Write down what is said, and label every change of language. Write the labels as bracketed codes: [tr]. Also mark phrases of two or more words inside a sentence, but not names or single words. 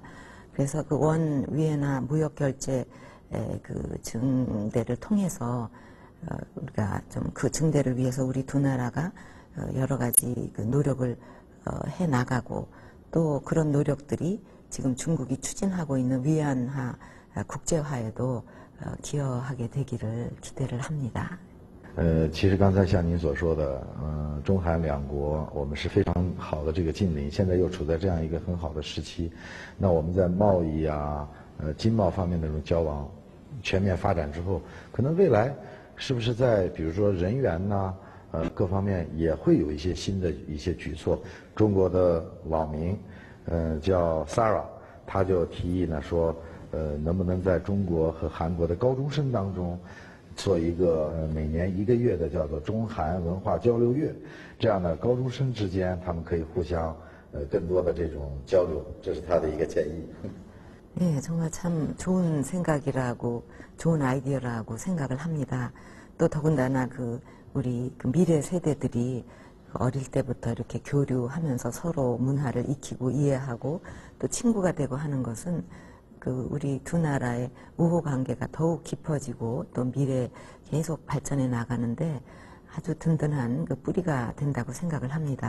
[ko] 그래서 그 원 위엔화 무역 결제 그 증대를 통해서 우리가 좀 그 증대를 위해서 우리 두 나라가 여러 가지 그 노력을 해 나가고 또 그런 노력들이 지금 중국이 추진하고 있는 위안화 국제화에도 기여하게 되기를 기대를 합니다. [zh] 其实刚才像您所说的，中韩两国我们是非常好的这个近邻，现在又处在这样一个很好的时期，那我们在贸易啊、经贸方面的这种交往全面发展之后，可能未来是不是在比如说人员呐、各方面也会有一些新的一些举措？中国的网民，叫 Sarah， 他就提议呢说，能不能在中国和韩国的高中生当中做一个每年1个月的叫做中韩文化交流月，这样呢，高中生之间他们可以互相更多的这种交流，这是他的一个建议。 [ko] 네, 정말 참 좋은 생각이라고, 좋은 아이디어라고 생각을 합니다. 또 더군다나 우리 미래 세대들이 어릴 때부터 이렇게 교류하면서 서로 문화를 익히고 이해하고 또 친구가 되고 하는 것은 우리 두 나라의 우호 관계가 더욱 깊어지고 또 미래 계속 발전해 나가는데 아주 든든한 뿌리가 된다고 생각을 합니다.